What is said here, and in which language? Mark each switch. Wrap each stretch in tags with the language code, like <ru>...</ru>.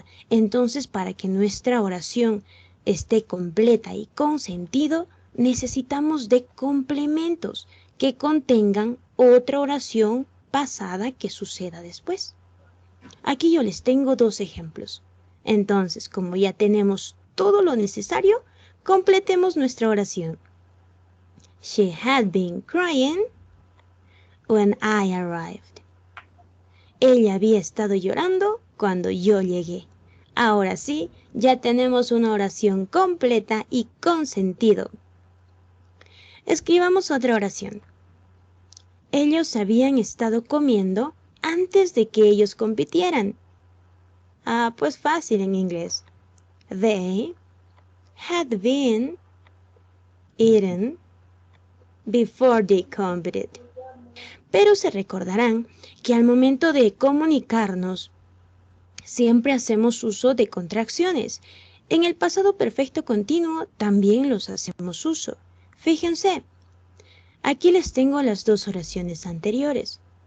<es>Entonces para que nuestra oración esté completa y con sentido, necesitamos de complementos que contengan otra oración pasada que suceda después. Aquí yo les tengo 2 ejemplos. Entonces, como ya tenemos todo lo necesario, completemos nuestra oración.</es> <en>She had been crying when I arrived.</en> <es>Ella había estado llorando cuando yo llegué. Ahora sí, ya tenemos una oración completa y con sentido. Escribamos otra oración. Ellos habían estado comiendo antes de que ellos compitieran. Pues fácil en inglés.</es> <en>They had been eaten before they competed.</en> <es>Pero se recordarán que al momento de comunicarnos, siempre hacemos uso de contracciones. En el pasado perfecto continuo también los hacemos uso. Fíjense, aquí les tengo las 2 oraciones anteriores.</es>